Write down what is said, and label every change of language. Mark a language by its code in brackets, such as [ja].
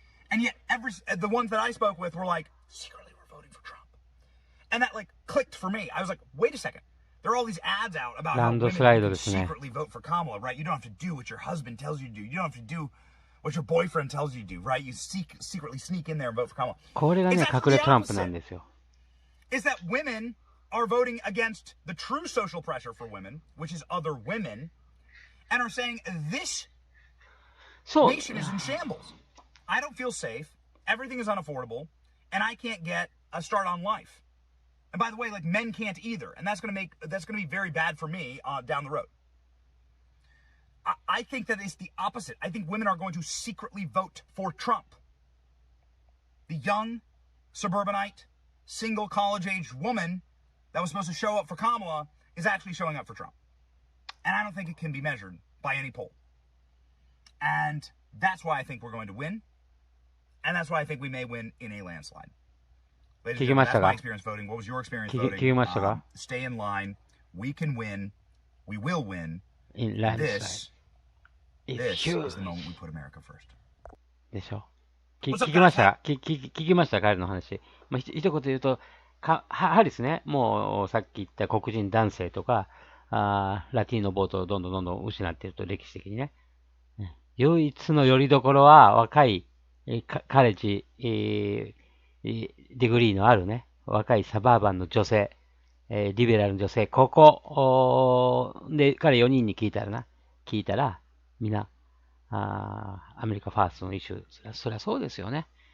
[en] And yet, the ones that I spoke with were like, secretly we're voting for Trump. And that like clicked for me. I was like, wait a second. There are all these ads out about how women can secretly vote for Kamala, right? You don't have to do what your husband tells you to do. You don't have to do what your boyfriend tells you to do, right? You secretly sneak in there and vote for Kamala. [ja] これがね、隠れトランプなんですよ。 [en] Is that women are voting against the true social pressure for women, which is other women, and are saying this nation is in shambles. I don't feel safe. Everything is unaffordable, and I can't get a start on life. And by the way, like men can't either, and that's going to be very bad for me down the road. I think that it's the opposite. I think women are going to secretly vote for Trump. The young, suburbanite, single college-age woman that was supposed to show up for Kamala is actually showing up for Trump. And I don't think it can be measured by any poll. And that's why I think we're going to win. And that's why I think we may win in a landslide. Ladies and gentlemen, that's my experience voting. What was your experience voting? Stay in line. We can win. We will win. In landslide. This is the moment we put America first. [ja] でしょ。聞きました聞きました彼の話。まあ、一言言うと、ハリスね、もうさっき言った黒人男性とか、ラティーノボートをどんどん失っていると、歴史的にね。唯一の拠り所は若い、カレッジ、ディグリーのあるね、若いサバーバンの女性、リベラルの女性、ここで彼4人に聞いたら、みんな、アメリカファーストのイシュー、そりゃそうですよね。